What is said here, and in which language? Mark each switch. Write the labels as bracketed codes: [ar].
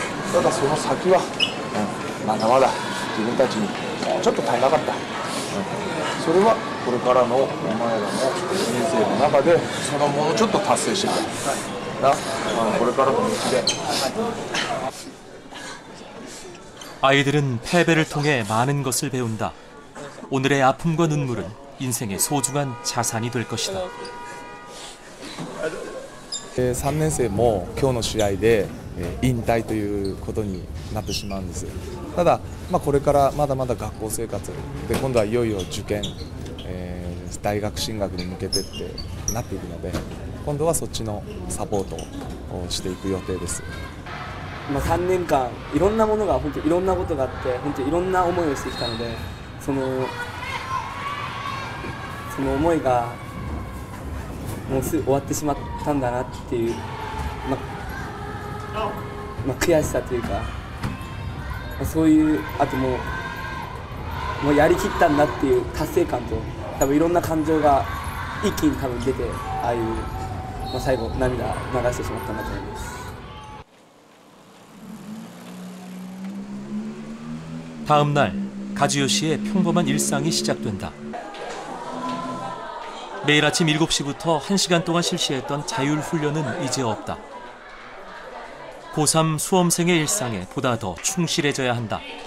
[ja] ただその先は、まだまだ自分たちにちょっと足りなかった。それはこれからのお前らの人生の中でそのものちょっと達成してくれな、これからの道で. [ko] 아이들은 패배를 통해 많은 것을 배운다. 오늘의 아픔과 눈물은 인생의 소중한 자산이 될 것이다. [ja] 3年生も今日の試合で引退ということになってしまうんです。ただ、これからまだまだ学校生活で今度はいよいよ受験、大学進学に向けてってなっていくので、今度はそっちのサポートをしていく予定です。 3年間いろんなものが本当いろんなことがあって本当いろんな思いをしてきたので、その思いがもうすぐ終わってしまったんだなっていう、悔しさというか、そういうあともうやりきったんだっていう達成感と多分いろんな感情が一気に多分出て、ああいう、最後涙流してしまったんだと思います。 [ko] 다음 날 가지요 씨의 평범한 일상이 시작된다. 매일 아침 7시부터 1시간 동안 실시했던 자율 훈련은 이제 없다. 고3 수험생의 일상에 보다 더 충실해져야 한다.